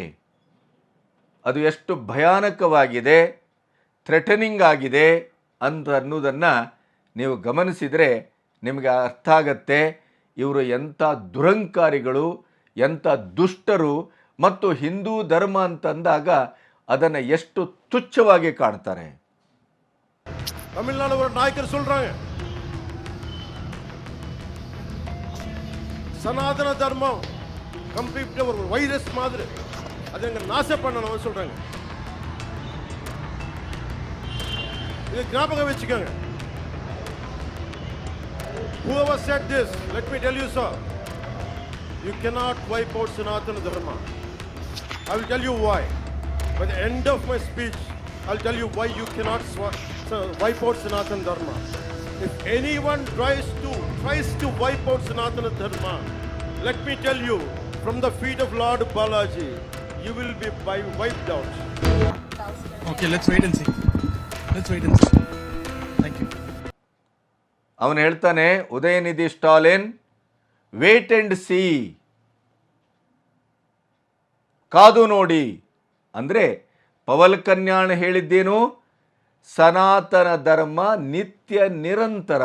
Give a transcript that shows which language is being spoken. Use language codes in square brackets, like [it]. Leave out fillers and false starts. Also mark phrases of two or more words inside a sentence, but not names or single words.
[kn] ಅದು ಎಷ್ಟು ಭಯಾನಕವಾಗಿದೆ, ಥ್ರೆಟನಿಂಗ್ ಆಗಿದೆ ಅನ್ನೋದನ್ನು ನೀವು ಗಮನಿಸಿದರೆ ನಿಮಗೆ ಅರ್ಥ ಆಗತ್ತೆ. ಇವರು ಎಂಥ ದುರಂಕಾರಿಗಳು, ಎಂಥ ದುಷ್ಟರು, ಮತ್ತು ಹಿಂದೂ ಧರ್ಮ ಅಂತಂದಾಗ ಅದನ್ನು ಎಷ್ಟು ತುಚ್ಛವಾಗಿ ಕಾಣ್ತಾರೆ. [ta] தமிழ்நாடு ஒரு நாயக்கர் சொல்றாங்க, சனாதன தர்மம் கம்ப்ளீட் ஒரு வைரஸ் மாதிரி, அதை எங்க நாச பண்ணணும் சொல்றாங்க. இது ஞாபகம் வச்சுக்கோங்க. [en] Whoever said this, let me tell you sir, You cannot wipe out Sanatana Dharma. I will tell you why. By the end of my speech, I'll tell you why you cannot wipe out Sanatana Dharma. If anyone tries to wipe out Sanatana Dharma, let me tell you, from the feet of Lord Balaji, you will be wiped out. Okay, let's wait and see. Thank you. [kn] ಅವನು ಹೇಳ್ತಾನೆ, ಉದಯನಿಧಿ ಸ್ಟಾಲಿನ್, [en] wait and see, [kn] ಕಾದು ನೋಡಿ. ಅಂದರೆ ಪವನ್ ಕಲ್ಯಾಣ್ ಹೇಳಿದ್ದೇನು? ಸನಾತನ ಧರ್ಮ ನಿತ್ಯ ನಿರಂತರ.